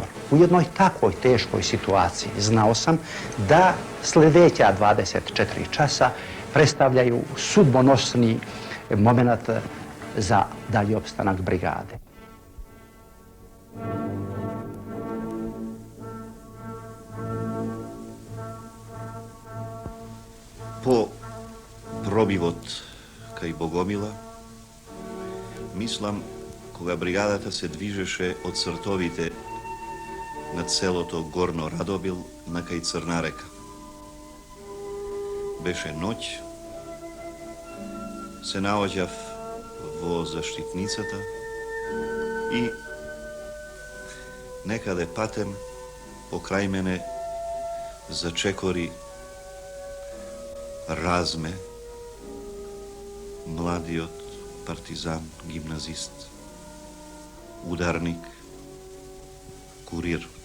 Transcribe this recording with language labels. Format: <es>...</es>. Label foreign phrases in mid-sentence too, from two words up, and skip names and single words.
<sr>U jednoj takvoj teškoj situaciji znao sam da sljedeća 24 časa predstavljaju sudbonosni moment za dalji opstanak brigade.</sr> <mk>Po пробивот кај Богомила, мислам, кога бригадата се движеше од цртовите над селото Горно Радобил на кај Црна река. Беше ноќ, се наоѓав во заштитницата и некаде патем покрај мене зачекори Разме, младиот партизан, гимназист, ударник, курир.</mk>